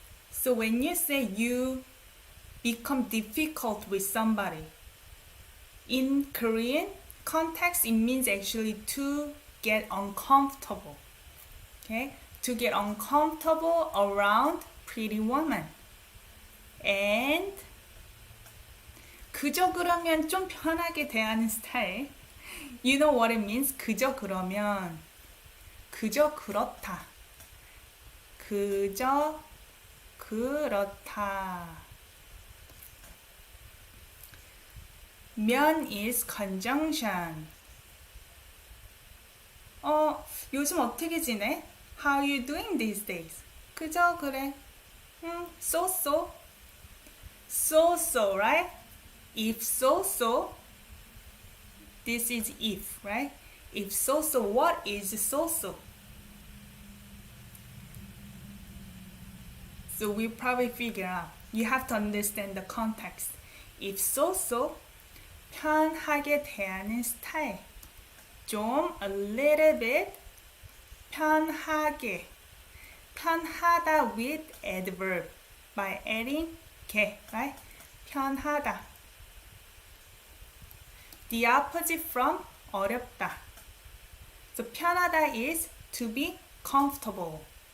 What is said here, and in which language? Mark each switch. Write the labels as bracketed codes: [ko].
[en] So when you say you become difficult with somebody, in Korean context, it means actually to get uncomfortable. Okay? To get uncomfortable around pretty woman. And [ko] 그저 그러면 좀 편하게 대하는 스타일. [en] You know what it means? [ko] 그저 그러면. 그저 그렇다. 그저 그렇다. [en] 면 is conjunction. [ko] 요즘 어떻게 지내? [en] How you doing these days? [ko] 그저 그래. [en] So. So, right? If so, this is if, right? If so, what is so? So we probably figure out. You have to understand the context. If so, [ko] 편하게 대하는 스타일. [en] 좀 a little bit 편하게. 편하다 with adverb by adding 게, right? [ko] 편하다. [en] The opposite from 어렵다. So 편하다 is to be comfortable.